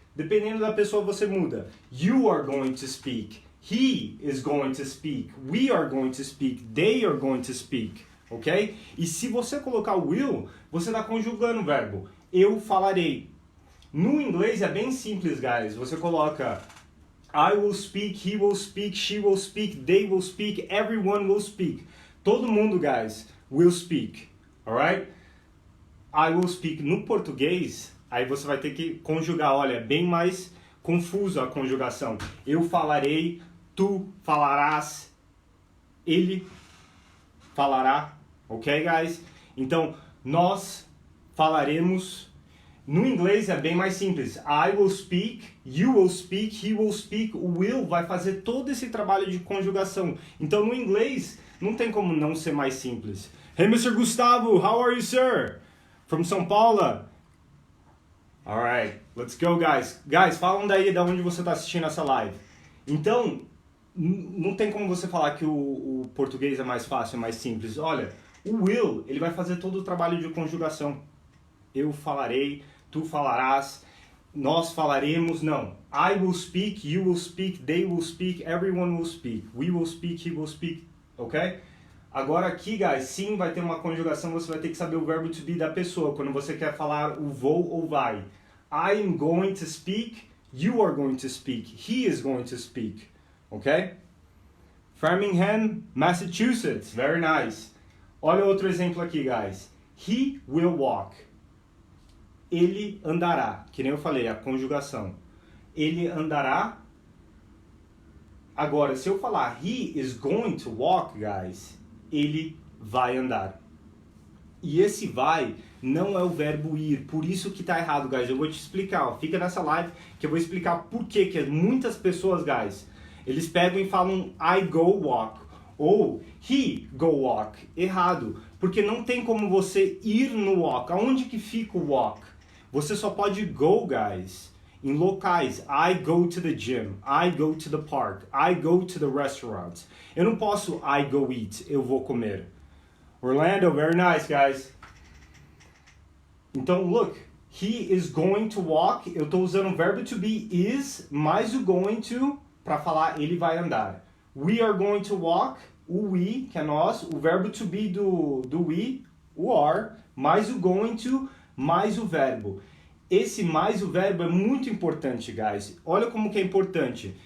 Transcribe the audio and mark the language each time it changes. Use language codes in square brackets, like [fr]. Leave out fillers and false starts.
[pt] Dependendo da pessoa, você muda. [en] You are going to speak. He is going to speak. We are going to speak. They are going to speak. Ok? [pt] E se você colocar will, você está conjugando o verbo. Eu falarei. No inglês é bem simples, guys. Você coloca [en] I will speak, he will speak, she will speak, they will speak, everyone will speak. [pt] Todo mundo, guys, [en] will speak. Alright? I will speak [pt] no português, aí você vai ter que conjugar. Olha, é bem mais confuso a conjugação. Eu falarei, tu falarás, ele falará. Ok, guys? Então, nós falaremos. No inglês é bem mais simples. [en] I will speak, you will speak, he will speak. [pt] O will vai fazer todo esse trabalho de conjugação. Então, no inglês, não tem como não ser mais simples. [en] Hey, Mr. Gustavo, how are you, sir? From São Paulo? Alright, let's go, guys. [pt] Guys, falam daí de onde você está assistindo essa live. Então, não tem como você falar que o português é mais fácil, é mais simples. Olha, o will, ele vai fazer todo o trabalho de conjugação. Eu falarei, tu falarás, nós falaremos, não. [en] I will speak, you will speak, they will speak, everyone will speak. We will speak, he will speak, ok? [pt] Agora aqui, guys, sim vai ter uma conjugação, você vai ter que saber o verbo to be da pessoa, quando você quer falar o vou ou vai. [en] I am going to speak, you are going to speak, he is going to speak, ok? Framingham, Massachusetts, very nice. [pt] Olha outro exemplo aqui, guys. [en] He will walk. [pt] Ele andará, que nem eu falei, a conjugação. Ele andará. Agora, se eu falar [en] he is going to walk, [pt] guys, ele vai andar. E esse vai não é o verbo ir. Por isso que tá errado, guys. Eu vou te explicar, ó. Fica nessa live que eu vou explicar por que muitas pessoas, guys, eles pegam e falam [en] I go walk [pt] ou [en] he go walk. [pt] Errado, porque não tem como você ir no walk. Aonde que fica o walk? Você só pode go, guys, em locais. [en] I go to the gym, I go to the park, I go to the restaurant. [pt] Eu não posso [en] I go eat, [pt] eu vou comer. [en] Orlando, very nice, guys. [pt] Então, [en] look, he is going to walk. [pt] Eu estou usando o verbo to be is mais o going to para falar ele vai andar. We are going to walk, o we, que é nós, o verbo to be do we, o are, mais o going to, mais o verbo. Esse mais o verbo é muito importante, guys. Olha como que é importante.